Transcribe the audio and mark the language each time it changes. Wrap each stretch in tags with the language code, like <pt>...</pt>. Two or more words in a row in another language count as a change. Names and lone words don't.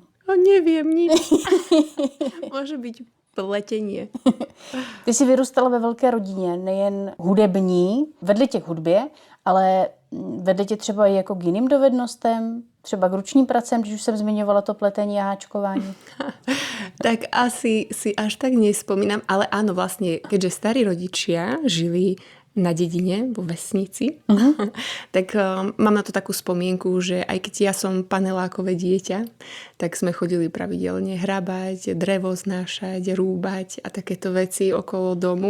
<sk>Neviem nič. Môže byť pletenie.</sk> <cs>Ty jsi vyrůstala ve velké rodině, nejen hudební, vedle tě k hudbě, ale vedle tě třeba i jako k jiným dovednostem, třeba k ručním pracem, když už jsem zmiňovala to pletení a háčkování.</cs> <sk>Tak asi si až tak nespomínam, ale áno, vlastne, keďže starí rodičia žili na dedine, vo vesnici, tak mám na to takú spomienku, že aj keď ja som panelákové dieťa, tak sme chodili pravidelne hrabať, drevo znášať, rúbať a takéto veci okolo domu.</sk>